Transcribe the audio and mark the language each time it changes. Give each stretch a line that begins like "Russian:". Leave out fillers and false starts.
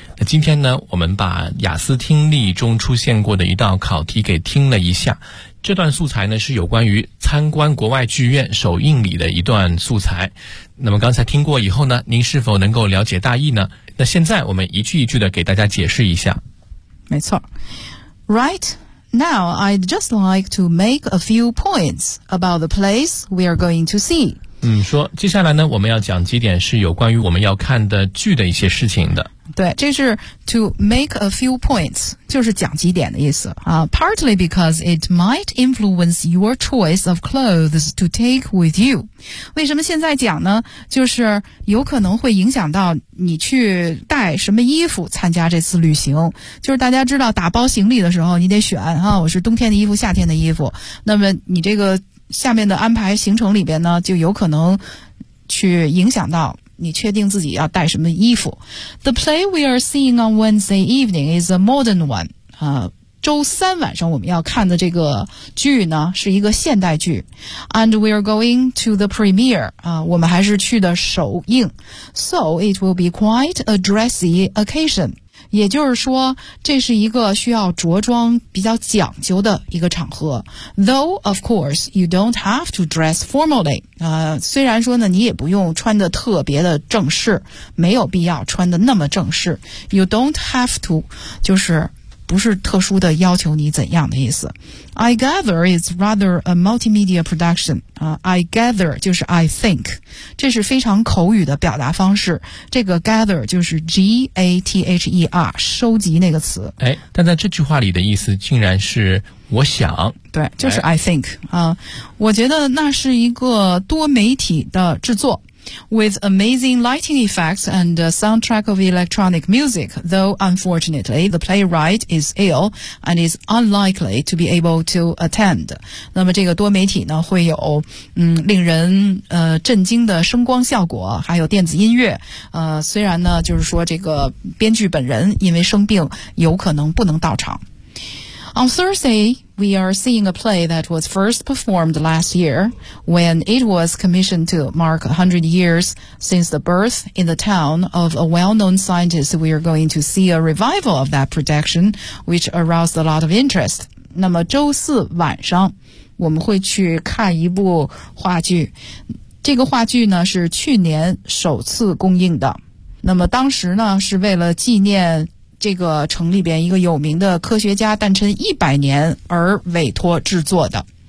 Chinese: 那今天呢，我们把雅思听力中出现过的一道考题给听了一下，这段素材呢是有关于参观国外剧院首映礼的一段素材。那么刚才听过以后呢，您是否能够了解大意呢？那现在我们一句一句的给大家解释一下。没错，
English: RightNow, I'd just like to make a few points about the place we are going to see.
Chinese: 说接下来呢，我们要讲几点是有关于我们要看的剧的一些事情的。对，这是
English: to make a few points，
Chinese: 就是讲几点的意思。
English: Partly because it might influence your choice of clothes to take with you.
Chinese: 为什么现在讲呢？就是有可能会影响到你去带什么衣服参加这次旅行。就是大家知道打包行李的时候你得选啊，我是冬天的衣服夏天的衣服。那么你这个下面的安排行程里边呢，就有可能去影响到你确定自己要带什么衣服。
English: The play we are seeing on Wednesday evening is a modern one.
Chinese: 周三晚上我们要看的这个剧呢是一个现代剧。
English: And we are going to the premiere.
Chinese: 我们还是去的首映。
English: So it will be quite a dressy occasion.
Chinese: 也就是说这是一个需要着装比较讲究的一个场合。
English: Though of course you don't have to dress formally.
Chinese: 虽然说呢你也不用穿得特别的正式，没有必要穿得那么正式。
English: You don't have to
Chinese: 就是不是特殊的要求你怎样的意思。
English: I gather it's rather a multimedia production. I gather
Chinese: 就是
English: I think，
Chinese: 这是非常口语的表达方式。这个 gather 就是 G-A-T-H-E-R， 收集那个词。哎，但在这句话里的意思竟然是我想。对，就是
English: I think。
Chinese: 我觉得那是一个多媒体的制作。
English: With amazing lighting effects and a soundtrack of electronic music, though unfortunately the playwright is ill and is unlikely to be able to attend.
Chinese: 那么这个多媒体呢会有令人震惊的声光效果，还有电子音乐。虽然呢就是说这个编剧本人因为生病有可能不能到场。
English: On Thursday, we are seeing a play that was first performed last year when it was commissioned to mark 100 years since the birth in the town of a well-known scientist. We are going to see a revival of that production, which aroused a lot of interest.
Chinese: 那么周四晚上我们会去看一部话剧，这个话剧呢是去年首次公映的。那么当时呢是为了纪念这个城里边一个有名的科学家诞辰100年而委托制作的。